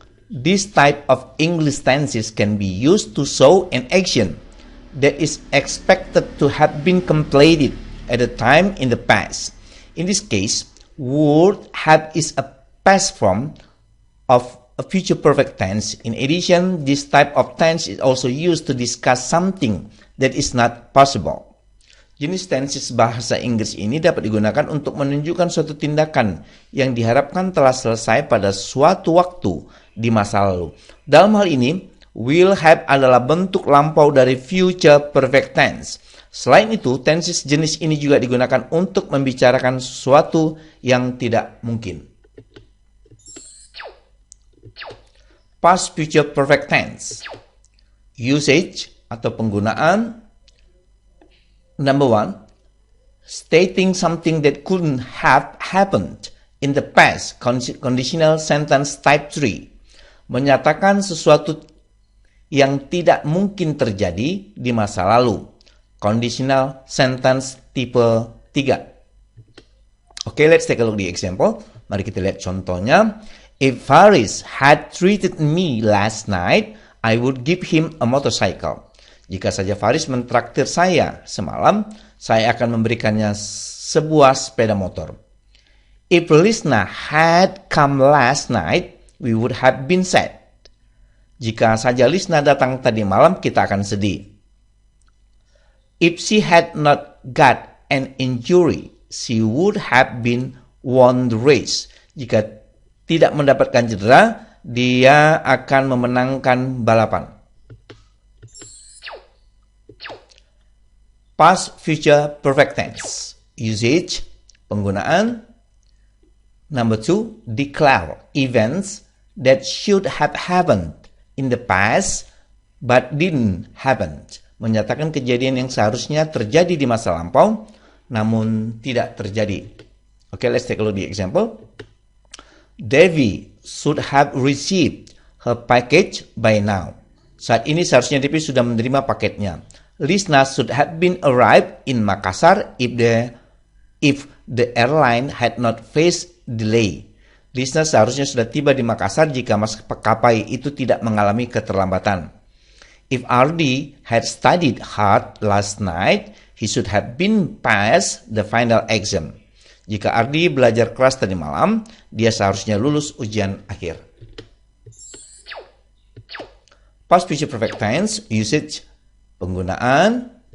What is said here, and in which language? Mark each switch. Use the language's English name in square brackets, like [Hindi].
[English] This type of English tenses can be used to show an action that is expected to have been completed at a time in the past. In this case, would have is a past form of a future perfect tense. In addition, this type of tense is also used to discuss something that is not possible. [Indonesian] Jenis tenses bahasa Inggris ini dapat digunakan untuk menunjukkan suatu tindakan yang diharapkan telah selesai pada suatu waktu di masa lalu. Dalam hal ini, will have adalah bentuk lampau dari future perfect tense. Selain itu, tenses jenis ini juga digunakan untuk membicarakan sesuatu yang tidak mungkin. [English] Past future perfect tense. Usage [Indonesian] atau penggunaan. [English] Number 1, stating something that couldn't have happened in the past. Conditional sentence type 3. [Indonesian] Menyatakan sesuatu yang tidak mungkin terjadi di masa lalu. Conditional sentence tipe 3. [English] Okay, let's take a look at the example. [Indonesian] Mari kita lihat contohnya. [English] If Faris had treated me last night, I would give him a motorcycle. [Indonesian] Jika saja Faris mentraktir saya semalam, saya akan memberikannya sebuah sepeda motor. [English] If Lisna had come last night, we would have been sad. [Indonesian] Jika saja Lisna datang tadi malam, kita akan sedih. [English] If she had not got an injury, she would have been won the race. [Indonesian] Jika tidak mendapatkan cedera, dia akan memenangkan balapan. [English] Past future perfect tense. Usage, [Indonesian] penggunaan. [English] Number 2, declare events that should have happened in the past but didn't happen. [Indonesian] Menyatakan kejadian yang seharusnya terjadi di masa lampau namun tidak terjadi. [English] Okay, let's take a look at the example. Devi should have received her package by now. [Indonesian] Saat ini seharusnya Devi sudah menerima paketnya. [English] Lisna should have been arrived in Makassar if the airline had not faced delay. [Indonesian] Lisna seharusnya sudah tiba di Makassar jika maskapai itu tidak mengalami keterlambatan. [English] If Ardi had studied hard last night, he should have been passed the final exam. [Indonesian] Jika Ardi belajar keras tadi malam, dia seharusnya lulus ujian akhir. [English] Past future perfect tense, usage, [Indonesian] penggunaan.